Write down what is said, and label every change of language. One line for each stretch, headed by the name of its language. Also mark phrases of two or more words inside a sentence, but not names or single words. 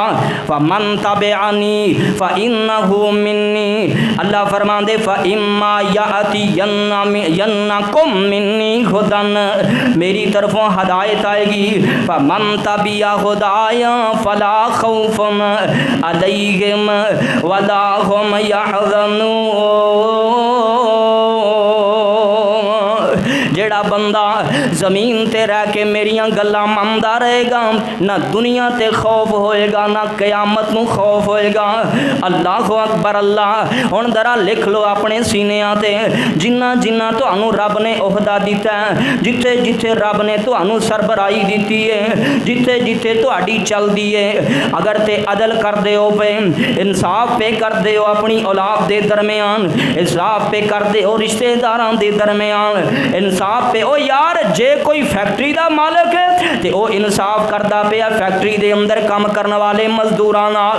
Arabic: فمن تبعني فإنه مني.
Punjabi: اللہ فرماندے
Arabic: فإما يأتينكم مني هدى,
Punjabi: میری طرفوں ہدایت آئے گی.
Arabic: فمن تبع هداي فلا خوف عليهم ولا هم يحزنون.
Punjabi: جیہڑا بندہ زمین تے رہ کے میریاں گلاں مندا رہے گا، نہ دنیا تے خوف ہوئے گا نہ قیامت نوں خوف ہوئے گا.
Arabic: الله أكبر الله.
Punjabi: ہن ذرا لکھ لو اپنے سینیاں تے، جنہاں جنہاں تہانوں رب نے عہدہ دتا ہے، جتھے جتھے رب نے تہانوں سربراہی دتی ہے، جتھے جتھے تہاڈی چلدی ہے، اگر تے عدل کردے ہو پے، انصاف پے کردے ہو اپنی اولاد دے درمیان، انصاف پے کردے ہو رشتہ داراں دے درمیان، انصاف پے او یار جے کوئی فیکٹری دا مالک ہے تے او انصاف کردا پیا فیکٹری دے اندر کم کرنے والے مزدوراں نال.